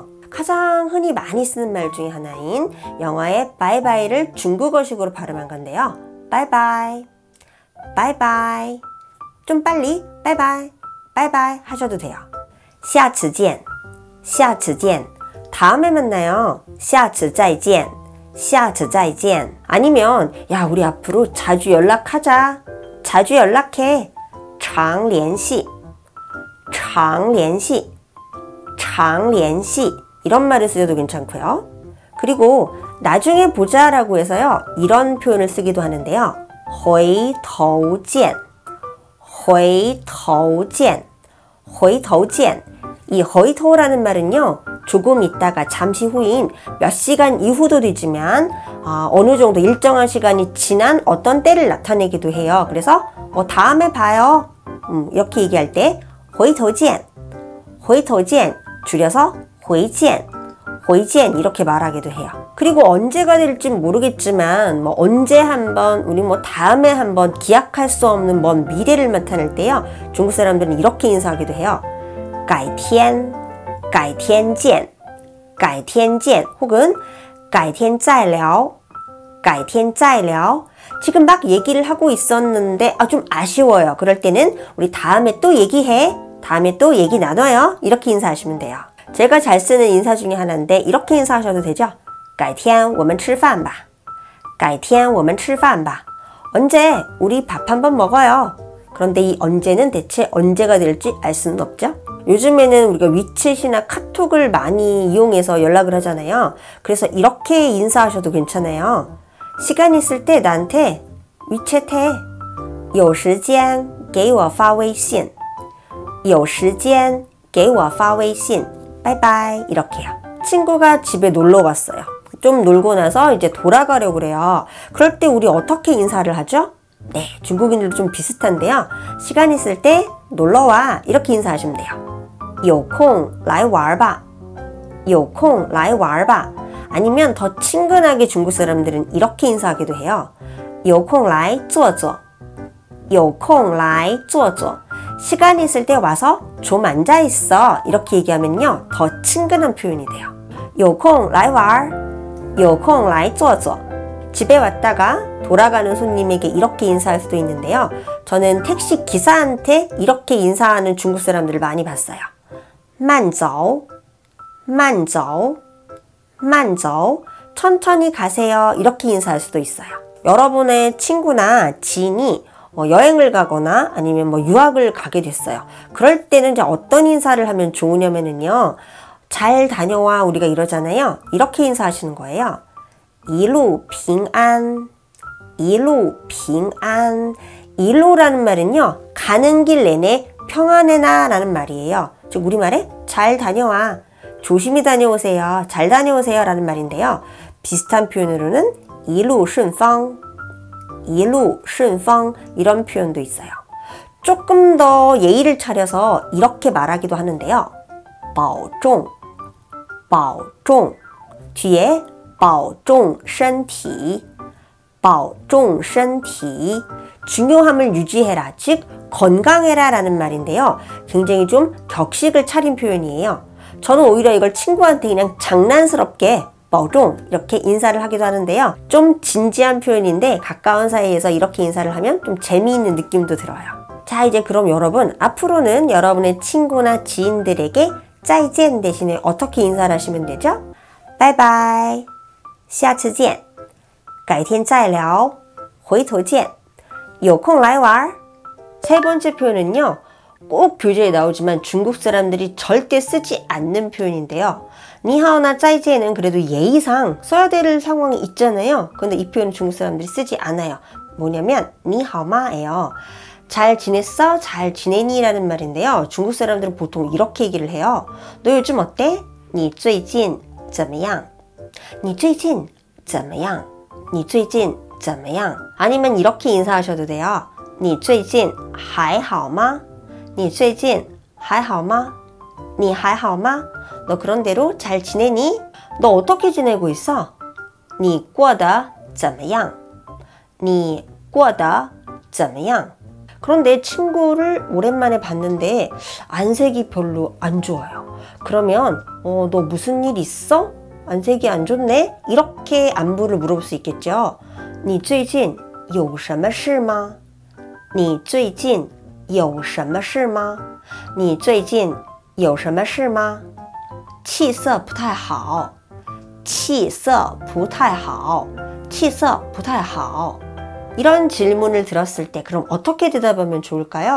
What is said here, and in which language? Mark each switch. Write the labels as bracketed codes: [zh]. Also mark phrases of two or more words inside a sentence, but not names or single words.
[ko] 가장 흔히 많이 쓰는 말 중에 하나인 영어의 바이바이를 중국어식으로 발음한 건데요. 바이바이, 바이바이. 좀 빨리 바이바이, 바이바이 하셔도 돼요. [zh] 下次见,下次见. [ko] 다음에 만나요. [zh] 下次再见,下次再见. [ko] 아니면 야, 우리 앞으로 자주 연락하자. 자주 연락해. [zh] 常联系, 常联系. 常联系 [ko] 이런 말을 쓰셔도 괜찮고요. 그리고 나중에 보자라고 해서요. 이런 표현을 쓰기도 하는데요. [zh] 回头见回头见回头见이 回头 [ko] 라는 말은요. 조금 있다가 잠시 후인 몇 시간 이후도 되지만 어느 정도 일정한 시간이 지난 어떤 때를 나타내기도 해요. 그래서 다음에 봐요. 이렇게 얘기할 때 [zh] 回头见回头见 [ko] 줄여서 [zh] 回见 回见 [ko] 이렇게 말하기도 해요. 그리고 언제가 될지 모르겠지만 언제 한번 우리 다음에 한번 기약할 수 없는 먼 미래를 나타낼 때요. 중국 사람들은 이렇게 인사하기도 해요. [zh] 改天改天见改天见 [ko] 혹은 [zh] 改天再聊改天再聊 [ko] 지금 막 얘기를 하고 있었는데 좀 아쉬워요. 그럴 때는 우리 다음에 또 얘기해 다음에 또 얘기 나눠요. 이렇게 인사하시면 돼요. 제가 잘 쓰는 인사 중에 하나인데 이렇게 인사하셔도 되죠. [zh] 改天我们吃饭吧改天我们吃饭吧 [ko] 언제 우리 밥 한번 먹어요. 그런데 이 언제는 대체 언제가 될지 알 수는 없죠. 요즘에는 우리가 위챗이나 카톡을 많이 이용해서 연락을 하잖아요. 그래서 이렇게 인사하셔도 괜찮아요. 시간 있을 때 나한테 위챗 해. [zh] 有时间给我发微信有时间给我发微信 [ko] 바이바이 이렇게요. 친구가 집에 놀러 왔어요. 좀 놀고 나서 이제 돌아가려고 그래요. 그럴 때 우리 어떻게 인사를 하죠? 네, 중국인들도 좀 비슷한데요. 시간 있을 때 놀러와 이렇게 인사하시면 돼요. [zh] 有空来玩吧有空来玩吧 [ko] 아니면 더 친근하게 중국 사람들은 이렇게 인사하기도 해요. [zh] 有空来坐坐有空来坐坐 [ko] 시간 있을 때 와서 좀 앉아 있어 이렇게 얘기하면요. 더 친근한 표현이 돼요. [zh] 有空来玩有空来坐坐 [ko] 집에 왔다가 돌아가는 손님에게 이렇게 인사할 수도 있는데요. 저는 택시 기사한테 이렇게 인사하는 중국 사람들을 많이 봤어요. [zh] 慢走慢走慢走 [ko] 천천히 가세요 이렇게 인사할 수도 있어요. 여러분의 친구나 지인이 여행을 가거나 아니면 유학을 가게 됐어요. 그럴 때는 이제 어떤 인사를 하면 좋으냐면요. 잘 다녀와 우리가 이러잖아요. 이렇게 인사하시는 거예요. [zh] 一路平安一路平安 [ko] 일로라는 말은요. 가는 길 내내 평안해나 라는 말이에요. 즉 우리말에 잘 다녀와 조심히 다녀오세요. 잘 다녀오세요 라는 말인데요. 비슷한 표현으로는 [zh] 一路顺风一路顺风 [ko] 이런 표현도 있어요. 조금 더 예의를 차려서 이렇게 말하기도 하는데요. [zh] 保重保重 [ko] 뒤에 [zh] 保重身体保重身体 [ko] 중요함을 유지해라 즉 건강해라 라는 말인데요. 굉장히 좀 격식을 차린 표현이에요. 저는 오히려 이걸 친구한테 그냥 장난스럽게 保重 이렇게 인사를 하기도 하는데요. 좀 진지한 표현인데 가까운 사이에서 이렇게 인사를 하면 좀 재미있는 느낌도 들어요. 자 이제 그럼 여러분 앞으로는 여러분의 친구나 지인들에게 再见 대신에 어떻게 인사를 하시면 되죠? [zh] 拜拜下次见改天再聊回头见有空来玩 [ko] 세 번째 표현은요. 꼭 교재에 나오지만 중국 사람들이 절대 쓰지 않는 표현인데요. 니하오나 짜이지에는 그래도 예의상 써야 될 상황이 있잖아요. 근데 이 표현은 중국 사람들이 쓰지 않아요. 뭐냐면 니하오마예요. 잘 지냈어? 잘 지내니? 라는 말인데요. 중국 사람들은 보통 이렇게 얘기를 해요. 너 요즘 어때? [zh] 你最近怎么样? 你最近怎么样?你最近怎么样? [ko] 아니면 이렇게 인사하셔도 돼요. [zh] 你最近还好吗?你最近还好吗? 你还好吗? [ko] 너 그런대로 잘 지내니? 너 어떻게 지내고 있어? [zh] 你过得怎么样? 你过得怎么样? [ko] 그런데 친구를 오랜만에 봤는데 안색이 별로 안 좋아요. 그러면 너 무슨 일 있어? 안색이 안 좋네? 이렇게 안부를 물어볼 수 있겠죠. [zh] 你最近有什么事吗?你最近有什么事吗? 你最近有什么事吗?气色不太好气色不太好气色不太好 [ko] 이런 질문을 들었을 때 그럼 어떻게 대답하면 좋을까요?